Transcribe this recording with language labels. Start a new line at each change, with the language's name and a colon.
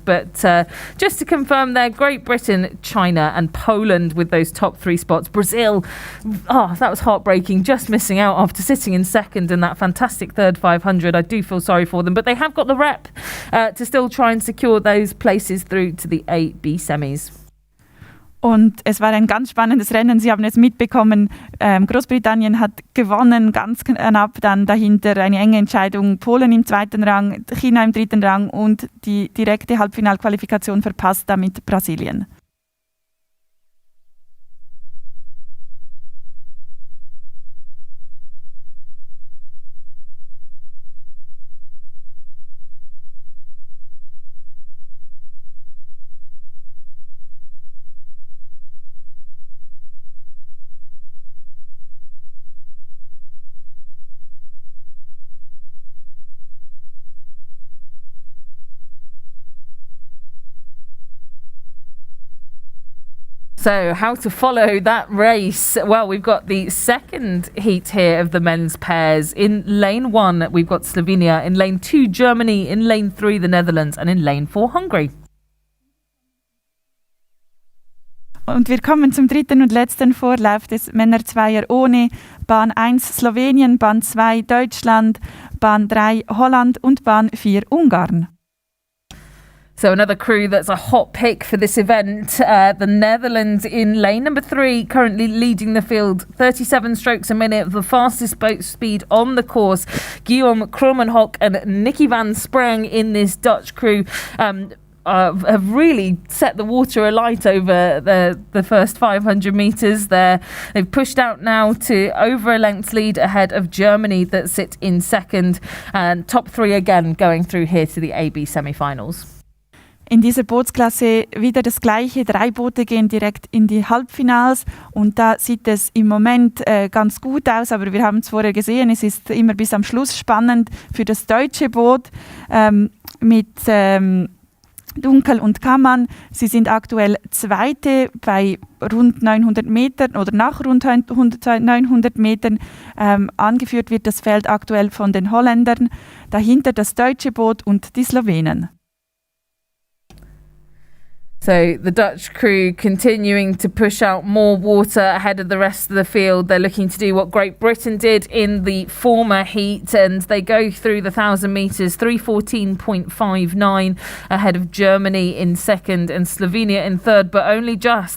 English: But just to confirm there, Great Britain, China and Poland with those top 3 spots. Brazil, that was heartbreaking, just missing out after sitting in second in that fantastic third 500. I do feel sorry for them, but they have got the rep to still try and secure those places through to the AB semis.
German: Und es war ein ganz spannendes Rennen. Sie haben es mitbekommen, Großbritannien hat gewonnen, ganz knapp dann dahinter eine enge Entscheidung. Polen im 2. Rang, China im 3. Rang und die direkte Halbfinalqualifikation verpasst damit Brasilien.
English: So, how to follow that race? Well, we've got the second heat here of the men's pairs. In lane 1, we've got Slovenia. In lane 2, Germany. In lane 3, the Netherlands. And in lane 4, Hungary.
German: Und wir kommen zum dritten und letzten Vorlauf des Männerzweier ohne. Bahn 1 Slowenien, Bahn 2 Deutschland, Bahn 3 Holland und Bahn 4 Ungarn.
English: So another crew that's a hot pick for this event, the Netherlands in lane number 3, currently leading the field, 37 strokes a minute, the fastest boat speed on the course. Guillaume Kromenhoek and Nicky van Spreng in this Dutch crew have really set the water alight over the first 500 metres there. They've pushed out now to over a length lead ahead of Germany that sit in second, and top 3 again going through here to the AB semi-finals.
German: In dieser Bootsklasse wieder das Gleiche. 3 Boote gehen direkt in die Halbfinals und da sieht es im Moment ganz gut aus, aber wir haben es vorher gesehen, es ist immer bis am Schluss spannend für das deutsche Boot mit Dunkel und Kammann. Sie sind aktuell Zweite bei rund 900 Metern oder nach rund 900 Metern. Angeführt wird das Feld aktuell von den Holländern, dahinter das deutsche Boot und die Slowenen.
English: So the Dutch crew continuing to push out more water ahead of the rest of the field. They're looking to do what Great Britain did in the former heat, and they go through the 1,000 metres, 3:14.59 ahead of Germany in second and Slovenia in third, but only just.